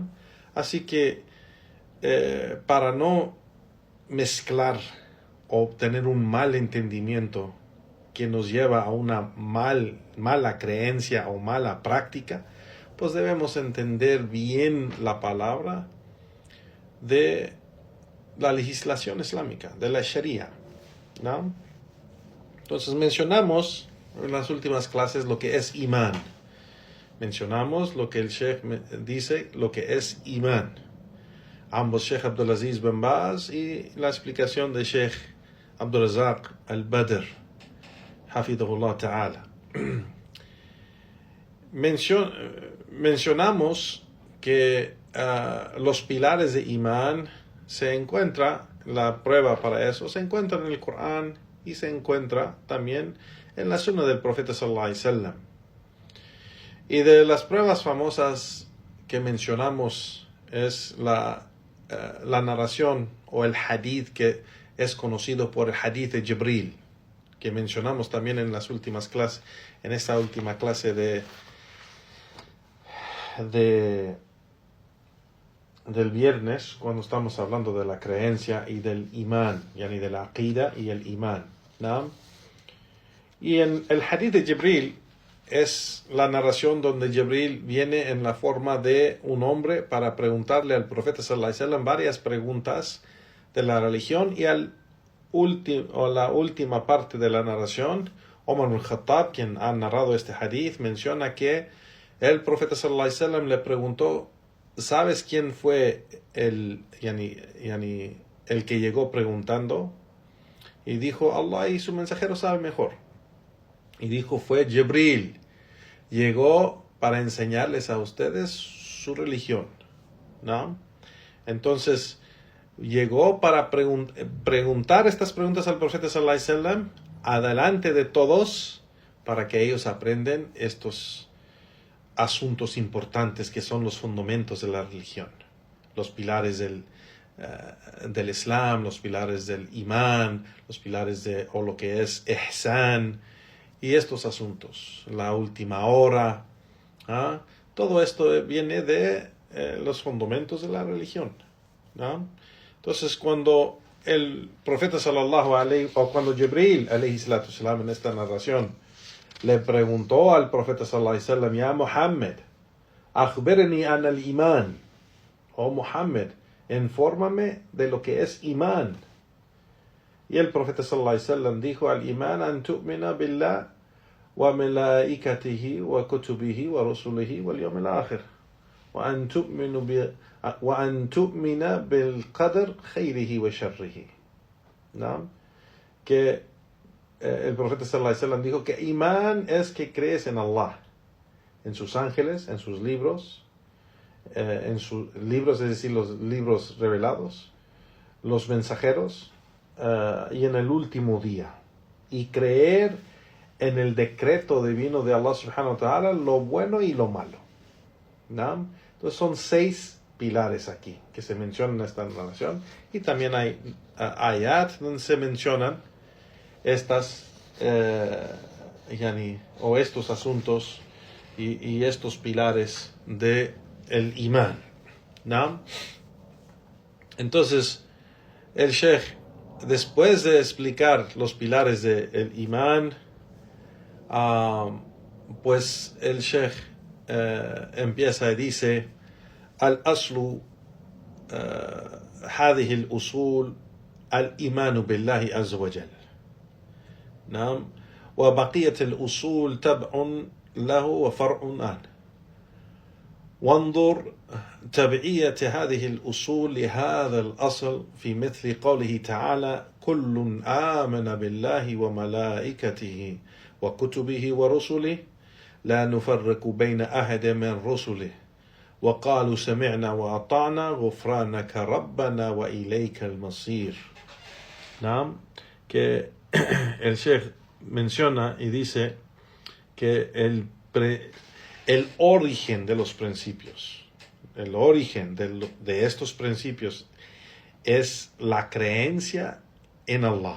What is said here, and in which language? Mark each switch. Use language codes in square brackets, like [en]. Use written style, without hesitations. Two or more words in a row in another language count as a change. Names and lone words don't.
[es] Así que para no mezclar o obtener un mal entendimiento que nos lleva a una mala creencia o mala práctica, pues debemos entender bien la palabra de la legislación islámica, de la Sharia, ¿no? Entonces mencionamos en las últimas clases lo que es imán. Mencionamos lo que el Sheikh dice, lo que es imán. Ambos Sheikh Abdulaziz bin Baz y la explicación de Sheikh Abdurrazaq al-Badr, [ar] حفظه الله تعالى. [es] Mencionamos que los pilares de imán se encuentra, la prueba para eso, se encuentra en el Corán y se encuentra también en la sunna del profeta [ar] صلى الله عليه وسلم. [es] Y de las pruebas famosas que mencionamos es la narración o el hadith que es conocido por el hadith de Jibril, que mencionamos también en las últimas clases, en esta última clase del viernes, cuando estamos hablando de la creencia y del imán, yani de la aqida y el imán, ¿no? Y en el hadith de Jibril es la narración donde Jibril viene en la forma de un hombre para preguntarle al profeta [ar] صلى الله عليه وسلم [es] varias preguntas de la religión, y la última parte de la narración, Omar ibn Khattab, quien ha narrado este hadith, menciona que el profeta [ar] صلى الله عليه وسلم [es] le preguntó: ¿sabes quién fue el que llegó preguntando? Y dijo: Allah y su mensajero saben mejor. Y dijo: fue Jibril. Llegó para enseñarles a ustedes su religión, ¿no? Entonces, llegó para preguntar estas preguntas al profeta [ar] صلى الله عليه وسلم [es] adelante de todos, para que ellos aprendan estos asuntos importantes que son los fundamentos de la religión, los pilares del Islam, los pilares del imán, los pilares de o lo que es ihsan, y estos asuntos, la última hora, ¿ah? Todo esto viene de los fundamentos de la religión, ¿no? Entonces, cuando el profeta [ar] صلى الله عليه, [es] o cuando Jibril [ar] عليه الصلاة والسلام, [es] en esta narración le preguntó al profeta [ar] صلى الله عليه وسلم: يا محمد أخبرني عن الإيمان, [es] oh Muhammad, infórmame de lo que es imán. Y el profeta [ar] صلى الله عليه وسلم dijo: الإيمان أن تؤمن بالله وملائكته وكتبه ورسله واليوم الآخر وأن تؤمن بالقدر خيره وشره. [es] ¿No? Que el profeta [ar] صلى الله عليه وسلم [es] dijo que imán es que crees en Allah, en sus ángeles, en sus libros, es decir, los libros revelados, los mensajeros, y en el último día, y creer en el decreto divino de Allah [ar] سبحانه وتعالى, [es] lo bueno y lo malo, ¿no? Entonces son 6 pilares aquí que se mencionan en esta narración, y también hay ayat donde se mencionan estos asuntos y estos pilares de el imán, ¿no? Entonces el Sheikh, después de explicar los pilares del imán, pues el Sheikh empieza y dice: [ar] al-aslu هذه الأصول الإيمان بالله عز وجل، نعم، وبقية الأصول تبع له وفرع عنه. وانظر تبعية هذه الأصول لهذا الأصل في مثل قوله تعالى: كل آمن بالله وملائكته وكتبه ورسله لا نفرق بين أحد من رسله وقالوا سمعنا وأطعنا غفرانك ربنا وإليك المصير. [es] ¿No? Que el Sheikh menciona y dice que el origen de los principios, el origen de estos principios es la creencia en Allah.